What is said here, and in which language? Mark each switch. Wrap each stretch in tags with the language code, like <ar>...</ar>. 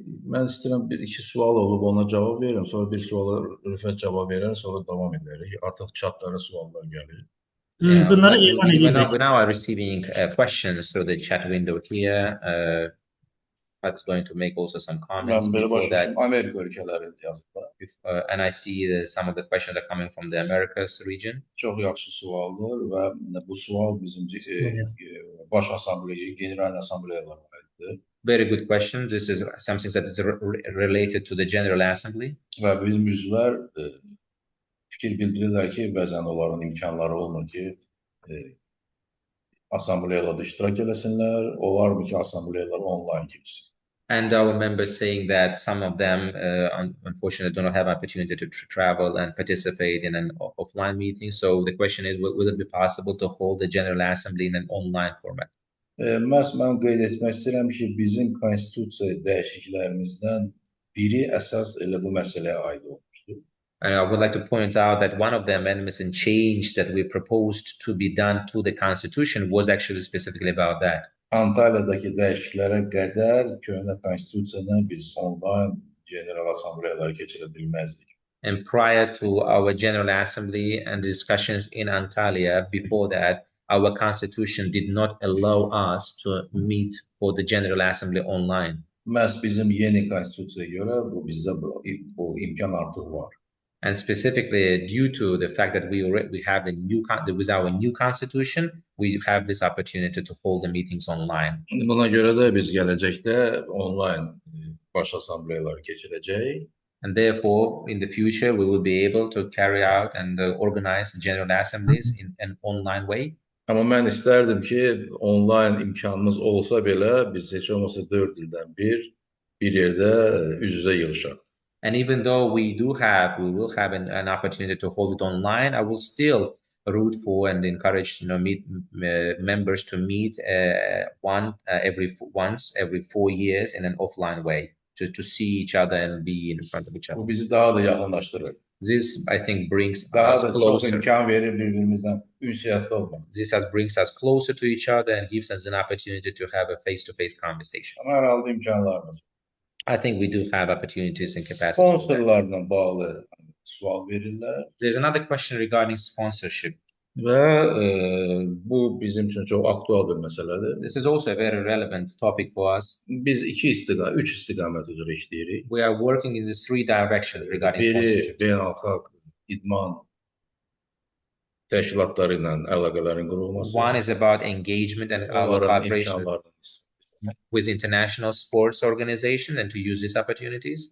<az>Mən istəyirəm bir-iki sual olub ona cavab verirəm, sonra bir suala Rüfət cavab verər, sonra davam edərik. Artıq chatlara suallar gəlir. Bunları elan</az> <en>We now are receiving questions through the chat window here. That's going to make also some comments</en> <az>Mən belə</az> <en>before that.</en> <az>başlayacağım. Amerika ölkələri yazıblar.</az> <en>And I see some of the questions are coming from the Americas region.</en> <az>Çox yaxşı sualdır və bu sual bizim Baş Assambleya, General Assembleyalara aiddir.</az> <en>Very good question. This is something that is related to the General Assembly.</en> <az>Və bizim üzvlər fikir bildirirlər ki, bəzən onların imkanları olmur ki, assambleyada iştirak eləsinlər. Olar mı ki, assambleyalar onlayn keçsin?</az> <en>And our members saying that some of them, unfortunately, do not have opportunity to travel and participate in an offline meeting. So the question is, will it be possible to hold the General Assembly in an online format?</en> <az>Mən qeyd etmək istəyirəm ki, bizim konstitusiya dəyişikliklərimizdən biri əsas elə bu məsələyə aid olmuşdur.</az> <en>And I would like to point out that one of the amendments and change that we proposed to be done to the Constitution was actually specifically about that.</en> <az>Antalyadakı dəyişikliklərə qədər köhnə konstitusiyadan biz onlayn General Assembleyaları keçirə bilməzdik.</az> <en>And prior to our General Assembly and discussions in Antalya, before that, our Constitution did not allow us to meet for the General Assembly online.</en> <az>Məhz bizim yeni konstitusiyaya görə bizdə bu imkan artıq var.</az> <en>And specifically due to the fact that we have with our new constitution, we have this opportunity to hold the meetings online.</en> <az>Buna görə də biz gələcəkdə online baş assambleyaları keçirəcəyik.</az> <en>And therefore, in the future, we will be able to carry out and organize general assemblies in an online way.</en> <az>Amma mən istərdim ki, online imkanımız olsa belə biz heç olmasa 4 ildən bir yerdə üz-üzə yığışaq.</az> <en>And even though we will have an opportunity to hold it online, I will still root for and encourage members to meet once every 4 years in an offline way to see each other and be in front of each other.</en> <az>Bu bizi daha da yaxınlaşdırır.</az> <en>This, I think, brings us closer.</en> <az>İmkan verir birbirimizdən ünsiyyətli olmaq.</az> <en>This brings us closer to each other and gives us an opportunity to have a face-to-face conversation.</en> <az>Amma hər halda imkanlarımız.</az> <en>I think we do have opportunities and capacity.</en> <az>Sponsorlarla bağlı sual verirlər.</az> <en>There's another question regarding sponsorship.</en> <az>Və bu bizim üçün çox aktual bir məsələdir.</az> <en>This is also a very relevant topic for us.</en> <az>Biz üç istiqamət üzrə işləyirik.</az> <en>We are working in these 3 directions regarding sponsorship.</en> <az>Biri beynəlxalq idman təşkilatları ilə əlaqələrin qurulması. One is about engagement and our cooperation with international sports organizations and to use these opportunities.</az>